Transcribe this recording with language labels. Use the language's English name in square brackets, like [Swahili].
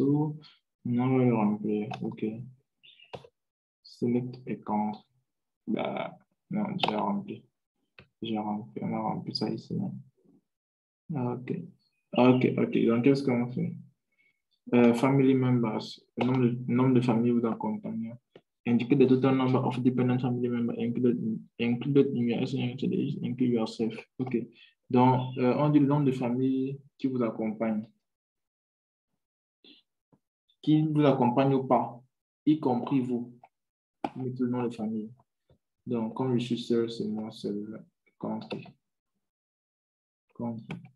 [French] On va le remplir. OK. [English] Select account. [French] Bah, non, déjà rempli. On a rempli ça ici. Ok. Ok, ok. Donc, qu'est-ce qu'on fait? Family members, le nombre de familles vous accompagnent. [English] Indicate the total number of dependent family members included in your SNH, include yourself. Ok. [French] Donc, on dit le nombre de familles qui vous accompagnent. Qui vous accompagne ou pas, y compris vous. Mettez le nom de famille. Donc, comme je suis seul, c'est moi seul. Compris. Compris.